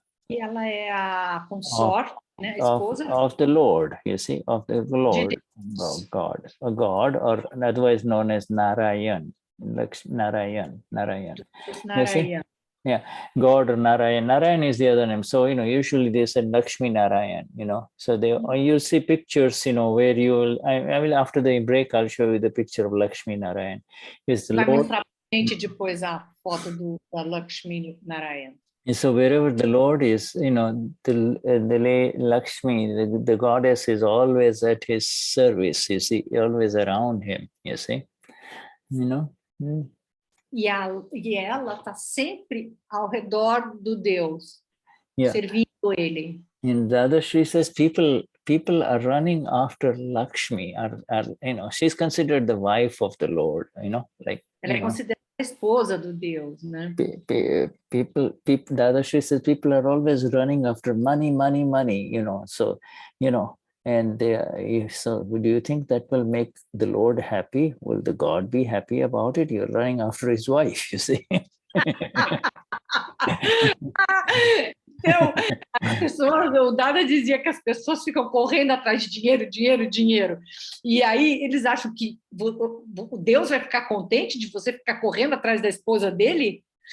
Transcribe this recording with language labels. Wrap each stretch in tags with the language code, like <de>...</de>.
<pt>E ela é a consorte, né, a esposa</pt> <en>of the Lord, you see, of the Lord, God, a God, or otherwise known as Narayan. Narayan. You see? Yeah, God or Narayan. Narayan is the other name. So, you know, usually they said Lakshmi Narayan, you know. So you'll see pictures, you know, where I will, after the break, I'll show you the picture of Lakshmi Narayan. Is the</en> <pt>Vai</pt> <en>Lord.</en> <pt>mostrar pra gente depois a foto da Lakshmi Narayan.</pt> <en>So wherever the Lord is, you know, the Lakshmi, the goddess is always at his service, you see, always around him, you see, you know.</en> <pt>E ela está sempre ao redor do Deus, servindo ele.</pt> <en>And Dadashri says people are running after Lakshmi, you know, she's considered the wife of the Lord, you know, like.</en> <pt>Ela é considerada a esposa do Deus, né?</pt> <en>People, Dadashri says people are always running after money, you know, so, you know, and so do you think that will make the Lord happy? Will the God be happy about it? You're running after his wife, you see.</en> <pt>Então, o Dada dizia que as pessoas ficam correndo atrás de dinheiro. E aí eles acham que Deus vai ficar contente de você ficar correndo atrás da esposa dele?</pt>